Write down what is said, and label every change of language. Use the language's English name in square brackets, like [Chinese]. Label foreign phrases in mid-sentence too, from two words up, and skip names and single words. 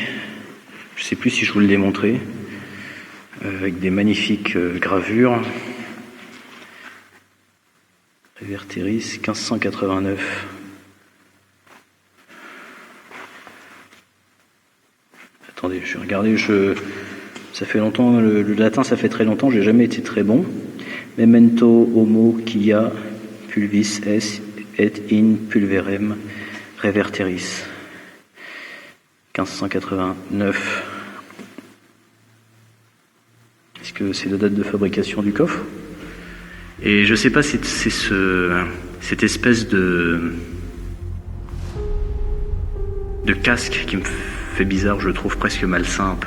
[French] Je ne sais plus si je vous l'ai montré, avec des magnifiques gravures. Révertéris 1589. Attendez, je vais regarder, ça fait longtemps, le latin ça fait très longtemps, j'ai jamais été très bon. [Latin] Memento homo quia pulvis est et in pulverem reverteris. [French] 1589. Est-ce que c'est la date de fabrication du coffre? Et je sais pas, c'est cette espèce de casque qui me fait bizarre, je le trouve presque malsain un peu.